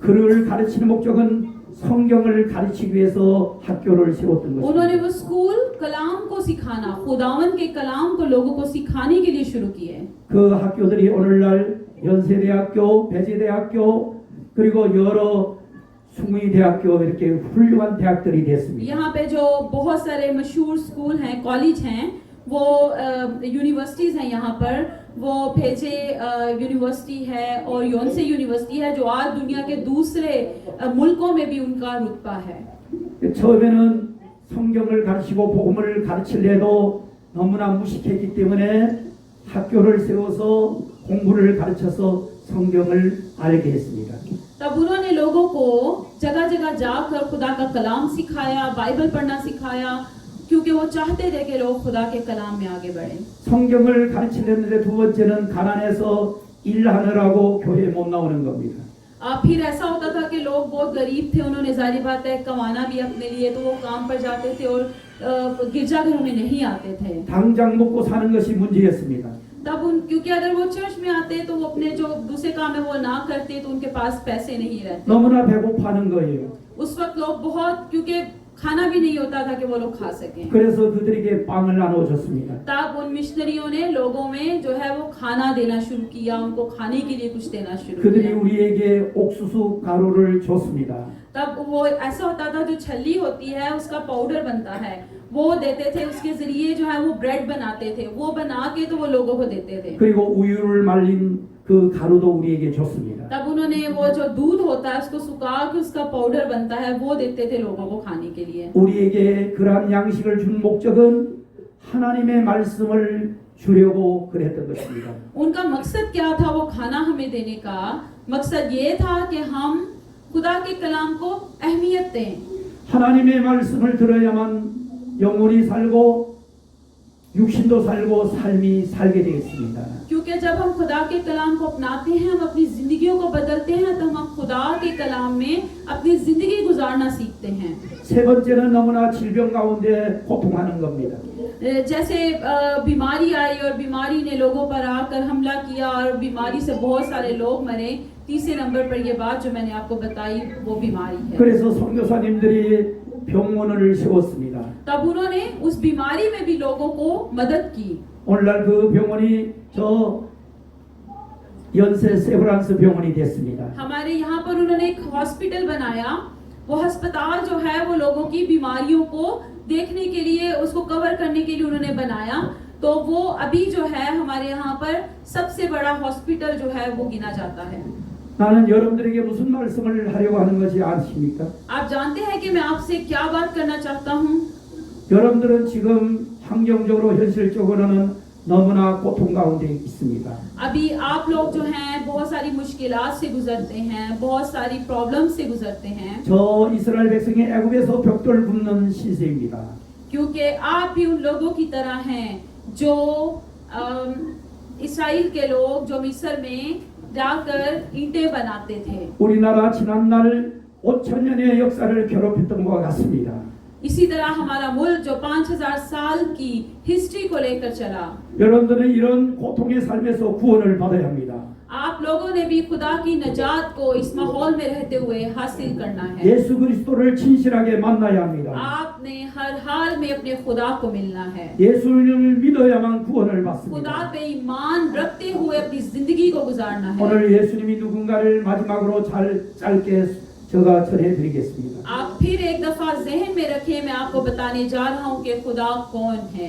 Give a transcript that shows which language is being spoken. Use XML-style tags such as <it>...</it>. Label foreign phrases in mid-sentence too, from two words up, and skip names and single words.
<ko>글을 가르치는 목적은 성경을 가르치기 위해서 학교를 세웠던</ko> <ur>उन्होंने</ur> <ko>것입니다.</ko> <ur>وہ سکول کلام کو سکھانا، خداون کے کلام کو لوگوں کو سکھانے کے لیے شروع کیے.</ur> <ko>그 학교들이 오늘날 연세대학교, 배재대학교 그리고 여러 숭의대학교 이렇게 훌륭한 대학들이 됐습니다.</ko> <ur>یہاں پہ جو بہت سارے مشہور سکول ہیں، کالج ہیں، وہ یونیورسٹیز ہیں یہاں پر. وہ بھیجے یونیورسٹی ہے اور یونسے یونیورسٹی ہے جو آج دنیا کے دوسرے ملکوں میں بھی ان کا رتبہ ہے.</ur> <ko>처음에는 성경을 가르치고 복음을 가르치려도 너무나 무식했기 때문에 학교를 세워서 공부를 가르쳐서 성경을 알게 했습니다.</ko> <ur>تب انہوں نے لوگوں کو جگہ جگہ جا کر خدا کا کلام سکھایا، بائبل پڑھنا سکھایا، کیونکہ وہ چاہتے تھے کہ لوگ خدا کے کلام میں آگے بڑھیں.</ur> <ko>성경을 가르치려는데 두 번째는 가난해서 일하느라고 교회에 못 나오는 겁니다.</ko> <ur>پھر ایسا ہوتا تھا کہ لوگ بہت غریب تھے، انہوں نے جاری بات ہے کمانا بھی اپنے لیے، تو وہ کام پر جاتے تھے اور گرجا گھروں میں نہیں آتے تھے.</ur> <ko>당장 먹고 사는 것이 문제였습니다.</ko> <ur>تب ان کیونکہ اگر وہ چرچ میں آتے تو وہ اپنے جو دوسرے کام ہے وہ نہ کرتے تو ان کے پاس پیسے نہیں رہتے.</ur> <ko>너무나 배고파하는 거예요.</ko> <ur>اس وقت لوگ بہت، کیونکہ کھانا بھی نہیں ہوتا تھا کہ وہ لوگ کھا سکیں.</ur> <ko>그래서 그들에게 빵을 나눠줬습니다.</ko> <ur>تب ان مشنریوں نے لوگوں میں جو ہے وہ کھانا دینا شروع کیا، ان کو کھانے کے لیے کچھ دینا شروع</ur> <ko>그들이</ko> <ur>किया।</ur> <ko>우리에게 옥수수 가루를 줬습니다.</ko> <ur>تب وہ ایسا ہوتا تھا، جو چھلی ہوتی ہے اس کا پاؤڈر بنتا ہے، وہ دیتے تھے، اس کے ذریعے جو ہے وہ بریڈ بناتے تھے، وہ بنا کے تو وہ لوگوں کو دیتے تھے.</ur> <ko>그리고 우유를 말린 그 가루도 우리에게 줬습니다.</ko> <ur>تب انہوں نے وہ جو دودھ ہوتا ہے اس کو سکھا کے اس کا پاؤڈر بنتا ہے وہ دیتے تھے لوگوں کو کھانے کے لیے.</ur> <ko>우리에게 그러한 양식을 준 목적은 하나님의 말씀을 주려고 그랬던 것입니다.</ko> <ur>ان کا مقصد کیا تھا وہ کھانا ہمیں دینے کا؟ مقصد یہ تھا کہ ہم خدا کے کلام کو اہمیت دیں.</ur> <ko>하나님의 말씀을 들어야만 영혼이 살고 육신도 살고 삶이 살게 되겠습니다.</ko> <ur>کیونکہ جب ہم خدا کے کلام کو اپناتے ہیں، ہم اپنی زندگیوں کو بدلتے ہیں، تو ہم خدا کے کلام میں اپنی زندگی گزارنا سیکھتے ہیں.</ur> <ko>세 번째는 너무나 질병 가운데 고통하는 겁니다.</ko> <ur>جیسے بیماری آئی اور بیماری نے لوگوں پر آ کر حملہ کیا اور بیماری سے بہت سارے لوگ مرے. تیسرے نمبر پر یہ بات جو میں نے آپ کو بتائی وہ بیماری ہے.</ur> <ko>그래서 선교사님들이 병원을 세웠습니다.</ko> <ur>تب انہوں نے اس بیماری میں بھی لوگوں کو مدد کی.</ur> <ko>오늘날 그 병원이 저 연세 세브란스 병원이 됐습니다.</ko> <ur>ہمارے یہاں پر انہوں نے ایک ہاسپٹل بنایا۔ وہ اسپتال جو ہے وہ لوگوں کی بیماریوں کو دیکھنے کے لیے، اس کو کور کرنے کے لیے انہوں نے بنایا. تو وہ ابھی جو ہے ہمارے یہاں پر سب سے بڑا ہاسپٹل جو ہے وہ گنا جاتا ہے.</ur> <ko>나는 여러분들에게 무슨 말씀을 하려고 하는 것이 아십니까?</ko> <ur>آپ جانتے ہیں کہ میں آپ سے کیا بات کرنا چاہتا ہوں?</ur> <ko>여러분들은 지금 환경적으로 현실적으로는 너무나 고통 가운데 있습니다.</ko> <ur>ابھی آپ لوگ جو ہیں بہت ساری مشکلات سے گزرتے ہیں، بہت ساری پرابلم سے گزرتے ہیں,</ur> <ko>저 이스라엘 백성이 애굽에서 벽돌 굽는 시세입니다.</ko> <ur>کیونکہ آپ بھی ان لوگوں کی طرح ہیں جو اسرائیل کے لوگ جو مصر میں جا کر اینٹیں بناتے تھے.</ur> <ko>우리나라 지난날 5,000년의 역사를 괴롭혔던 것과 같습니다.</ko> <ur>اسی طرح ہمارا ملک جو 5000 سال کی ہسٹری کو لے کر چلا.</ur> <ko>여러분들은 이런 고통의 삶에서 구원을 받아야 합니다.</ko> <ur>آپ لوگوں نے بھی خدا کی نجات کو اس ماحول میں رہتے ہوئے حاصل کرنا ہے.</ur> <ko>예수 그리스도를 진실하게 만나야 합니다.</ko> <ur>آپ نے ہر حال میں اپنے خدا کو ملنا ہے.</ur> <ko>예수님을 믿어야만 구원을</ko> <ur>खुदा</ur> <ko>받습니다.</ko> <ur>پہ ایمان رکھتے ہوئے اپنی زندگی کو گزارنا ہے.</ur> <ko>오늘 예수님이 누군가를 마지막으로 짧게 제가 전해드리겠습니다.</ko> <ur>آپ پھر ایک دفعہ ذہن میں رکھیں، میں آپ کو بتانے جا رہا ہوں کہ خدا کون ہے.</ur>